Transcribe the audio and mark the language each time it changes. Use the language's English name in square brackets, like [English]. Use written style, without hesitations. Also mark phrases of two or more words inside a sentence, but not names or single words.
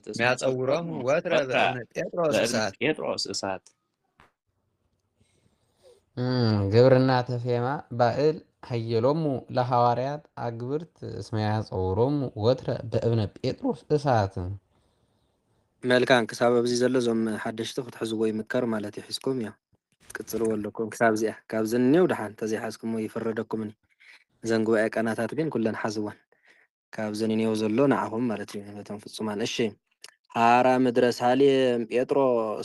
[Geez] ሚያጸውሮሙ ወትረ በእብነ ጴጥሮስ እሳት ግብርና ተፌማ ባዕል ሀየሎሙ ለሐዋርያት አግብርት እስመ ያጸውሮሙ ወትረ በእብነ ጴጥሮስ እሳት። [Tigrinya] መልካም ክሳብ ኣብዚ ዘሎ እዞም ሓደሽቲ ክትሕዝዎ ይምከር ማለት እዩ ሒዝኩም እያ ትቅፅልዎ ኣለኩም ክሳብ እዚኣ ካብ ዝንኔው ድሓን እንተዘይሓዝኩሞ ይፍረደኩምኒ እዘን ጉባኤ ቀናታት ግን ኩለን ሓዝወን ካብ ዝንኔው ዘሎ ንዓኹም ማለት እዩ ነቶም ፍጹማን። እሺ ሃራ ምድረ ሳሌም ጴጥሮስ